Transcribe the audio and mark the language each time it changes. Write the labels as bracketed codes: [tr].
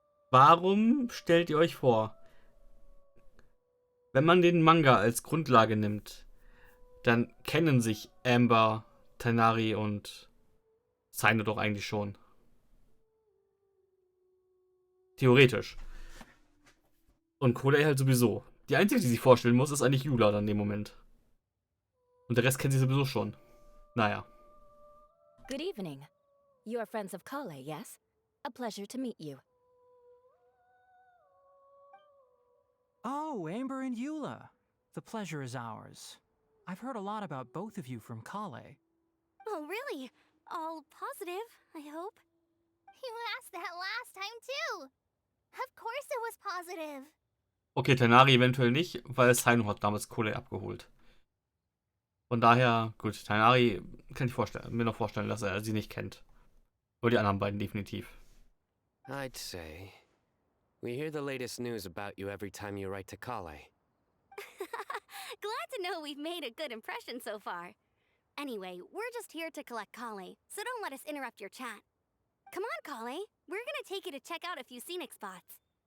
[de] Warum stellt ihr euch vor, wenn man den Manga als Grundlage nimmt, dann kennen sich Amber, Tainari und Sino doch eigentlich schon. Theoretisch. Und Kodai halt sowieso. Die einzige, die sich vorstellen muss, ist eigentlich Eula dann in dem Moment. Und der Rest kennt sie sowieso schon. Naja. [en] Good evening. You are friends of Kale, yes? A pleasure to meet you. Oh, Amber and Eula. The pleasure is ours. I've heard a lot about both of you from Kale. Oh, really? All positive, I hope? You asked that last time too. Of course it was positive. [de] Okay, Tainari eventuell nicht, weil Sino hat damals Kodai abgeholt. Von daher, gut, Tainari kann ich mir noch vorstellen, dass er sie nicht kennt. Oder die anderen beiden definitiv. [en] I'd say we hear the latest news about you every time you write to Kale. Glad to know we've made a good impression so far. Anyway, we're just here to collect Kale, so don't let us interrupt your chat. Come on, Kale. We're gonna take you to check out a few scenic spots.